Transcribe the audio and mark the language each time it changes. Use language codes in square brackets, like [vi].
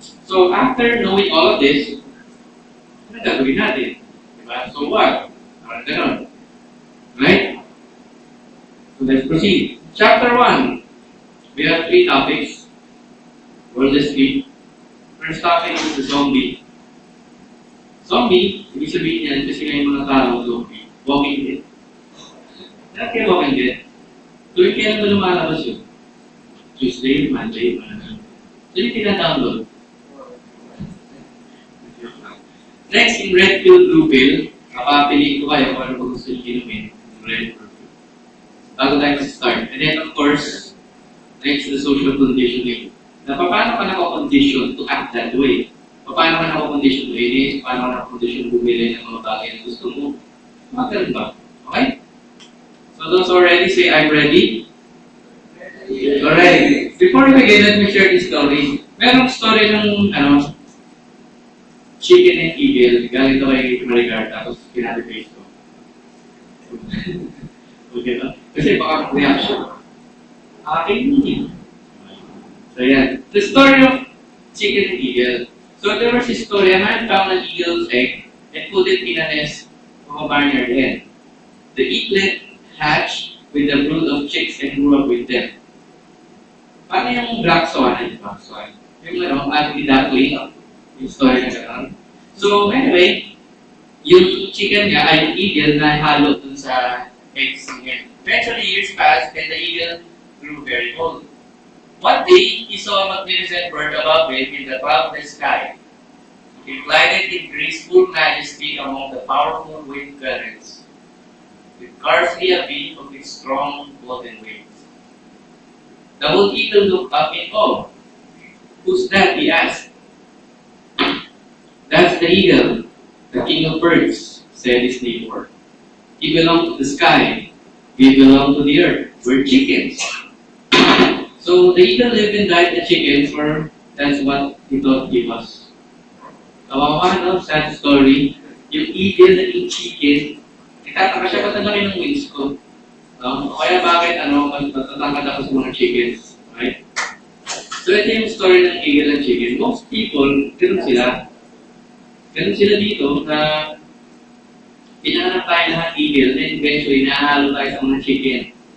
[en] So after knowing all of this, [tl] ano gagawin natin? Diba? [en] So what? [tl] Parang ganun. [en] Right? So let's proceed. Chapter 1, we have 3 topics. World asleep. First topic is the zombie. [tl] Zombie, ibig sabihin yan kasi ngayon mga tao, zombie. Walking Dead. Lahat kayo Walking Dead. Tuwing kailan mo lumalabas yun? [en] Tuesday, Monday, Monday. So [tl] yung tina-download. [en] Next, in red pill, blue pill, [tl] kapapiliin ko kayo kung ano ba gusto nyo inumin. [en] Red or blue. [tl] Bago tayo mag-start. [en] And then, of course, next, the social conditioning. [tl] Na paano ka nakakondition [en] to act that way? [tl] Paano ka nakakondition to inis? Paano ka nakakondition bumili ng mga bagay na gusto mo? Mga ganun ba? Okay? [en] So those already say, I'm ready. Alright. Before we begin, let me share this story. [tl] Merong story ng, [en] chicken and eagle. [tl] Galing ito kay Maricar, tapos pinati-face ko. Okay ba? Kasi baka reaction. Akin yun. So yan. [en] The story of chicken and eagle. So there was a story, a man found an eagle's egg and put it in a nest of a barnyard hen. The eaglet hatched with a brood of chicks and grew up with them. [tl] Paano yung black swan? Black swan. Yung ugly duckling, yung story na gano'n. So anyway, yung chicken niya ay yung eagle na halo dun sa eggs niya. [en] Eventually, years passed and the eagle grew very old. One day, he saw a magnificent bird above him in the cloudless sky. It glided in graceful majesty among the powerful wind currents, with scarcely a beat of its strong golden wings. The old eagle looked up in awe. Who's that? He asked. That's the eagle, the king of birds, said his neighbor. He belonged to the sky. We belong to the earth. We're chickens. So the eagle lived and died the chickens, or that's what he thought he was. [tl] Kawawa, no? [en] Sad story. [tl] Yung eagle na yung chicken, nagtataka siya ba't ang laki ng wings ko? Kaya bakit matatangkad ako sa mga chickens? [en] Right? [tl] So ito yung story ng eagle and chicken. [en] Most people, [tl] ganun sila. Ganun sila dito na pinanganak tayo lahat eagle, then eventually nahalo tayo sa mga chicken.